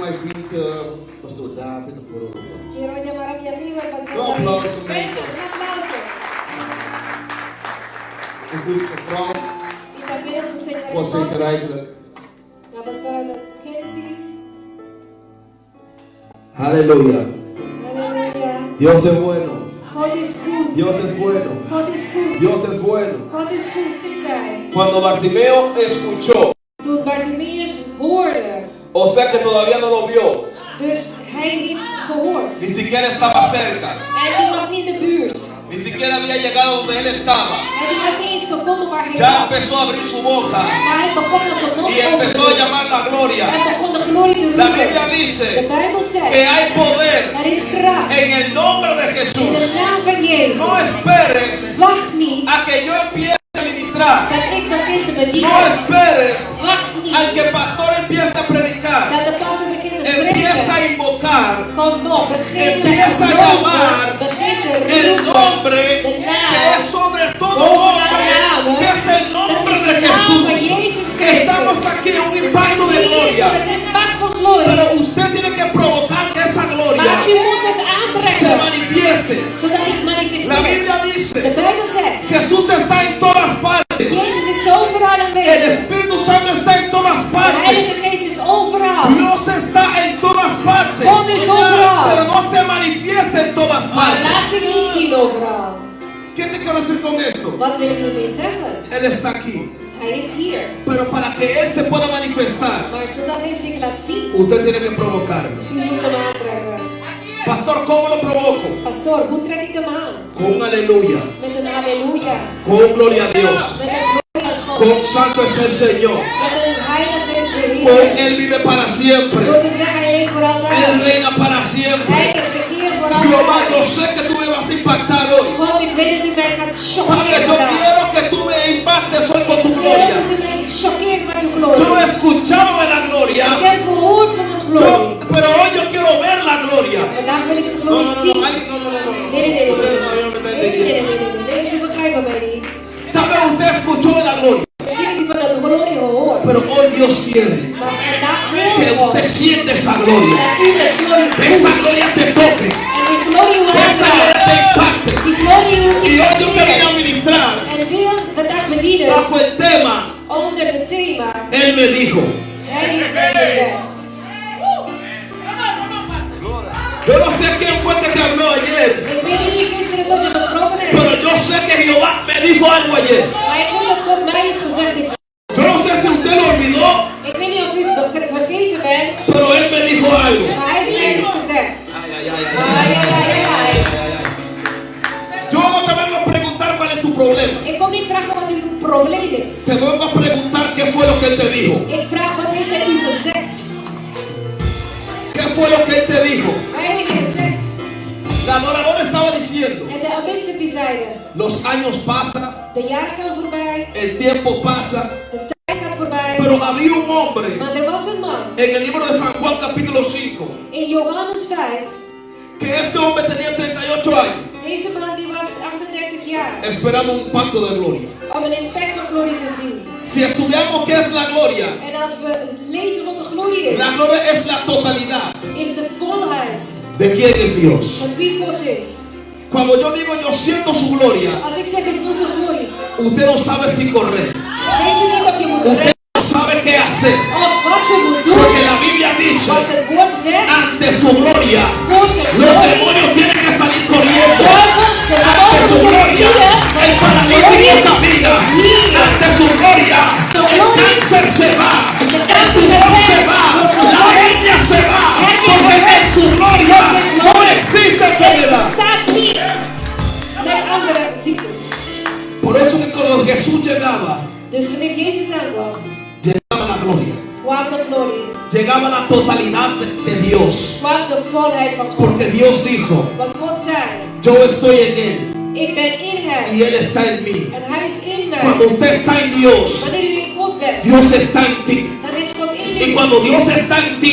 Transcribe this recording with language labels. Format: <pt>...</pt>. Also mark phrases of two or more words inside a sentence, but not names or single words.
<nl>Pastor David voor</nl> <es>Quiero llamar a mi amigo el pastor Un David. aplauso, Venga, amigo. un aplauso.</es> <nl>een goede vrouw,</nl> <es>Y también a su señora</es> <nl>voorzitter</nl> <es>esposa,</es> <nl>eigenlijk.</nl> <es>la pastora de Génesis. Aleluya. Aleluya. Dios es bueno.</es> <nl>God is goed.</nl> <es>Dios es bueno.</es> <nl>God is goed.</nl> <es>Dios es bueno.</es> <nl>God is goed te zijn.</nl> <es>Cuando Bartimeo escuchó,</es> <nl>Toen Bartimaeus hoorde,</nl> <es>o sea que todavía no lo vio,</es> <nl>dus hij heeft gehoord.</nl> <es>ni siquiera estaba cerca,</es> <nl>En die was niet in de buurt.</nl> <es>ni siquiera había llegado donde él estaba,</es> <nl>En die was niet eens gekomen waar hij</nl> <es>ya</es> <nl>was.</nl> <es>empezó a abrir su boca</es> <nl>Maar hij begon met zijn mond</nl> <es>y</es> <nl>open</nl> <es>empezó</es> <nl>te</nl> <es>a</es> <nl>doen.</nl> <es>llamar la gloria.</es> <nl>Hij begon de glorie te</nl> <es>La</es> <nl>roepen.</nl> <es>Biblia</es> <nl>De</nl> <es>dice</es> <nl>Bijbel</nl> <es>que</es> <nl>zegt,</nl> <es>hay poder</es> <nl>er is kracht</nl> <es>en el nombre de</es> <nl>in de</nl> <es>Jesús.</es> <nl>naam van Jezus.</nl> <es>No esperes</es> <nl>Wacht niet</nl> <es>a que yo empiece a ministrar.</es> <nl>dat ik begin te bedienen.</nl> <es>No esperes</es> <nl>Wacht niet</nl> <es>al que el pastor empiece a predicar.</es> <nl>dat de pastor begint te</nl> <es>Empieza a</es> <nl>spreken.</nl> <es>invocar</es> <nl>Kom op, begin te</nl> <es>Empieza a llamar</es> <nl>roepen. Begin te</nl> <es>el</es> <nl>roepen.</nl> <es>nombre</es> <nl>De</nl> <es>que</es> <nl>naam.</nl> <es>es sobre todo nombre, que es el nombre de Jesús. Estamos aquí en un impacto de gloria, pero usted tiene que provocar que esa</es> <nl>Maar u</nl> <es>gloria</es> <nl>moet het</nl> <es>se</es> <nl>aantrekken,</nl> <es>manifieste.</es> <nl>zodat het</nl> <es>La</es> <nl>manifesteert.</nl> <es>Biblia</es> <nl>De</nl> <es>dice,</es> <nl>Bijbel zegt,</nl> <es>Jesús está en todas partes,</es> <nl>Jezus is overal</nl> <es>el</es> <nl>aanwezig.</nl> <es>Espíritu Santo está en todas</es> <nl>De Heilige</nl> <es>partes,</es> <nl>Geest is overal.</nl> <es>Dios está en todas partes,</es> <nl>God is overal.</nl> <es>pero no se manifiesta en todas</es> <nl>Maar laat</nl> <es>partes.</es> <nl>zich niet zien overal.</nl> <es>¿Qué te quiero decir con esto?</es> <nl>Wat wil ik hiermee zeggen?</nl> <es>Él está aquí,</es> <nl>Hij is hier.</nl> <es>pero para que Él se pueda manifestar,</es> <nl>Maar zodat hij zich laat zien,</nl> <es>usted tiene que provocarlo.</es> <nl>u moet hem aantrekken.</nl> <es>Pastor, ¿cómo lo provoco?</es> <nl>Pastor, hoe trek ik hem aan?</nl> <es>Con aleluya,</es> <nl>Met een halleluja.</nl> <es>con gloria a Dios,</es> <nl>Met een glorie aan God.</nl> <es>con santo es el Señor,</es> <nl>Met een heilige is de</nl> <es>con</es> <nl>Heer.</nl> <es>Él vive para</es> <nl>Door</nl> <es>siempre,</es> <nl>te zeggen, hij leeft voor</nl> <es>Él</es> <nl>altijd.</nl> <es>reina para</es> <nl>Hij</nl> <es>siempre.</es> <nl>regeert voor</nl> <es>Jehová, yo</es> <nl>altijd.</nl> <es>sé que tú me vas a impactar hoy.</es> <nl>God, ik weet dat u mij gaat</nl> <es>Padre,</es> <nl>chockeren</nl> <es>yo</es> <nl>vandaag.</nl> <es>quiero que tú me impactes hoy con tu</es> <nl>Ik wil</nl> <es>gloria.</es> <nl>dat u mij choqueert met uw</nl> <es>Yo he</es> <nl>glorie.</nl> <es>escuchado de la gloria,</es> <nl>Ik heb gehoord van het glorie.</nl> <es>pero hoy yo quiero ver la gloria.</es> <nl>Vandaag wil ik het</nl> <es>No,</es> <nl>glorie</nl> <es>no, no,</es> <nl>zien.</nl> <es>alguien- no, no, no, no, no.</es> <nl>Nee.</nl> <es>Ustedes todavía no me están entendiendo.</es> <nl>Nee, ze begrijpen mij niet.</nl> <es>Tal vez usted escuchó de la gloria,</es> <nl>Misschien heeft u van de glorie gehoord.</nl> <es>pero hoy Dios quiere</es> <nl>Maar vandaag wil</nl> <es>que</es> <nl>God</nl> <es>usted siente esa gloria,</es> <nl>dat u de glorie</nl> <es>que esa</es> <nl>voelt.</nl> <es>gloria te toque,</es> <nl>En die glorie u</nl> <es>que esa gloria te</es> <nl>aanraakt.</nl> <es>impacte.</es> <nl>Die glorie u</nl> <es>Y hoy yo te vine a ministrar</es> <nl>En wil vandaag bedienen</nl> <es>bajo el tema,</es> <nl>onder het thema.</nl> <es>Él me dijo.</es> <nl>Hij heeft mij gezegd.</nl> <es>Yo no sé quién fue que te habló ayer,</es> <nl>Ik weet niet wie gisteren tot je gesproken heeft.</nl> <es>pero yo sé que Jehová me dijo algo ayer.</es> <nl>Maar ik weet dat God mij is gezegd heeft.</nl> <es>Yo no sé si usted lo olvidó,</es> <nl>Ik weet niet of u het vergeten bent.</nl> <es>pero Él me dijo algo.</es> <nl>Maar hij heeft mij iets gezegd.</nl> <es>Ay, ay, ay, ay,</es> <nl>Ai, ai, ai, ai, ai.</nl> <es>Yo no te vengo a preguntar cuál es tu problema.</es> <nl>Ik kom niet vragen wat uw probleem is.</nl> <es>Te vengo a preguntar qué fue lo que Él te dijo.</es> <nl>Ik vraag wat heeft hij u gezegd.</nl> <es>¿Qué fue lo que Él te dijo?</es> <nl>Hij heeft gezegd.</nl> <es>La adoradora estaba diciendo,</es> <nl>En de aanwezigen die zeiden.</nl> <es>los años pasan,</es> <nl>De jaren gaan voorbij.</nl> <es>el tiempo pasa,</es> <nl>De tijd gaat voorbij.</nl> <es>pero había un hombre</es> <nl>Maar er was een man.</nl> <es>en el libro de San Juan capítulo 5,</es> <nl>In Johannes 5.</nl> <es>que este hombre tenía 38 años,</es> <nl>Deze man die was 38 jaar.</nl> <es>esperando un pacto de gloria.</es> <nl>Om een impact van glorie te zien.</nl> <es>Si estudiamos qué es la gloria,</es> <nl>En als we lezen wat de glorie is.</nl> <es>la gloria es la totalidad</es> <nl>Is de volheid</nl> <es>de quién es Dios.</es> <nl>van wie God is.</nl> <es>Cuando yo digo yo siento su gloria,</es> <nl>Als ik zeg ik voel zijn glorie.</nl> <es>usted no sabe si correr,</es> <nl>Weet je niet of je moet</nl> <es>usted</es> <nl>rennen.</nl> <es>no sabe qué hacer,</es> <nl>Of wat je moet doen.</nl> <es>porque la Biblia dice,</es> <nl>Wat het woord zegt.</nl> <es>ante su gloria,</es> <nl>Voor zijn</nl> <es>los</es> <nl>glorie.</nl> <es>demonios tienen que salir corriendo.</es> <nl>Duivels, de</nl> <es>Ante su</es> <nl>demonen</nl> <es>gloria,</es> <nl>moeten</nl> <es>el</es> <nl>vliegen.</nl> <es>paralítico camina. Ante su gloria, el cáncer se va, el tumor se va, la hernia se va, porque en su gloria no existe</es> <nl>Er</nl> <es>enfermedad.</es> <nl>bestaat niet met andere ziektes.</nl> <es>Por eso que cuando Jesús llegaba,</es> <nl>Dus wanneer Jezus aankwam,</nl> <es>llegaba la gloria,</es> <nl>kwam de glorie.</nl> <es>llegaba la totalidad de Dios,</es> <nl>Kwam de volheid van God.</nl> <es>porque Dios dijo,</es> <nl>Want God zei,</nl> <es>yo estoy en Él</es> <nl>ik ben in hem.</nl> <es>y Él está en mí.</es> <nl>En hij is in mij.</nl> <es>Cuando usted está en Dios,</es> <nl>Wanneer u in God bent,</nl> <es>Dios está en ti.</es> <nl>dan is God in</nl> <es>Y</es> <nl>u.</nl> <es>cuando Dios está en ti,</es>